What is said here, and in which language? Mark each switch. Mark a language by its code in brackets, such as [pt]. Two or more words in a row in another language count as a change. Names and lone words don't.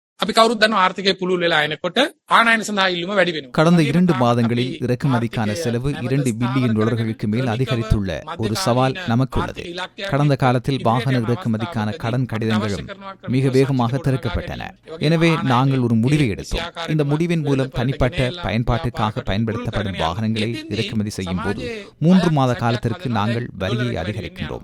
[si] අපි කවුරුත් දන්නවා ආර්ථිකය පුළුල් වෙලා එනකොට ආනයන සඳහා ඉල්ලුම වැඩි වෙනවා. [ta] கடந்த 2 மாதங்களில் இறக்குமதிக்கான செலவு 2 பில்லியன் டாலர்களுக்கு மேல் அதிகரித்துள்ள ஒரு சவால் நமக்கு உள்ளது. கடந்த காலத்தில் வாகன இறக்குமதிக்கான கடன் கடிதங்களும் மிக வேகமாக திறக்கப்பட்டன. எனவே நாங்கள் ஒரு முடிவை எடுத்தோம். இந்த முடிவின் மூலம் தனிப்பட்ட பயன்பாட்டுக்காக பயன்படுத்தப்படும் வாகனங்களை இறக்குமதி செய்யும் போது 3 மாத காலத்திற்கு நாங்கள் வரியை அதிகரிக்கின்றோம்.